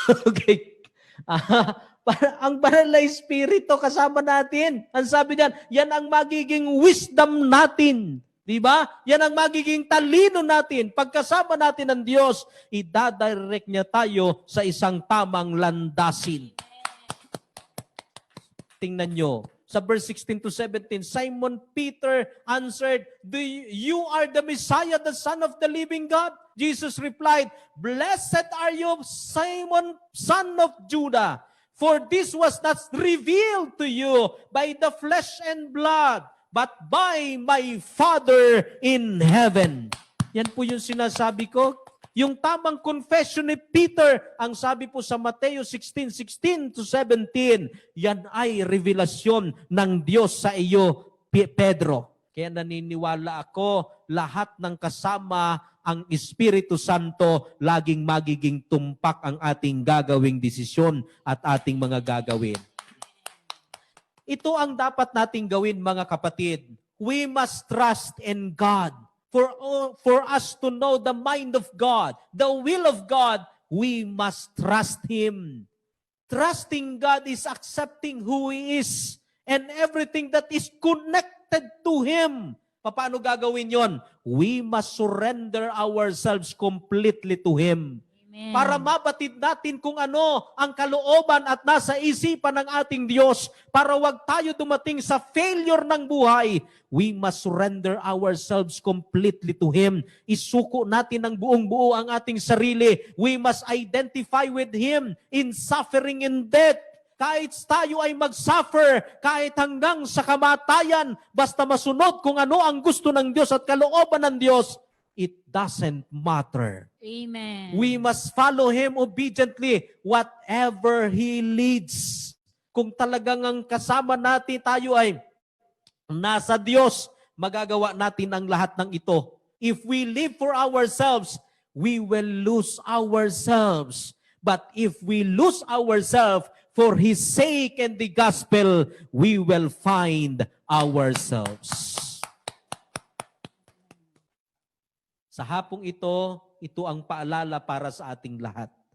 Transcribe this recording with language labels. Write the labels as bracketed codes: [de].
[tl] Okay. Ang banal na espiritu kasama natin. Ang sabi niyan, yan ang magiging wisdom natin. Di ba? Yan ang magiging talino natin. Pagkasama natin ng Diyos, idadirect niya tayo sa isang tamang landasin. Tingnan nyo. [en] Sa verse 16 to 17, Simon Peter answered, You are the Messiah, the Son of the living God? Jesus replied, Blessed are you, Simon, son of Judah, for this was not revealed to you by the flesh and blood, but by my Father in heaven. [tl] Yan po yung sinasabi ko. Yung tamang confession ni Peter, ang sabi po sa Mateo 16:16 to 17, yan ay revelasyon ng Diyos sa iyo, Pedro. Kaya naniniwala ako, lahat ng kasama ang Espiritu Santo, laging magiging tumpak ang ating gagawing desisyon at ating mga gagawin. Ito ang dapat nating gawin, mga kapatid. [en] We must trust in God. For us to know the mind of God, the will of God, we must trust Him. Trusting God is accepting who He is and everything that is connected to Him. [tl] Paano gagawin yon? [en] We must surrender ourselves completely to Him. Amen. [tl] Para mabatid natin kung ano ang kalooban at nasa isipan ng ating Diyos, para wag tayo dumating sa failure ng buhay, [en] we must surrender ourselves completely to Him. [tl] Isuko natin ng buong-buo ang ating sarili. [en] We must identify with Him in suffering and death. [tl] Kahit tayo ay mag-suffer, kahit hanggang sa kamatayan, basta masunod kung ano ang gusto ng Diyos at kalooban ng Diyos, [en] it doesn't matter. Amen. We must follow Him obediently whatever He leads. [tl] Kung talagang ang kasama natin tayo ay nasa Diyos, magagawa natin ang lahat ng ito. [en] If we live for ourselves, we will lose ourselves. But if we lose ourselves for His sake and the gospel, we will find ourselves. [tl] Sa hapong ito ang paalala para sa ating lahat.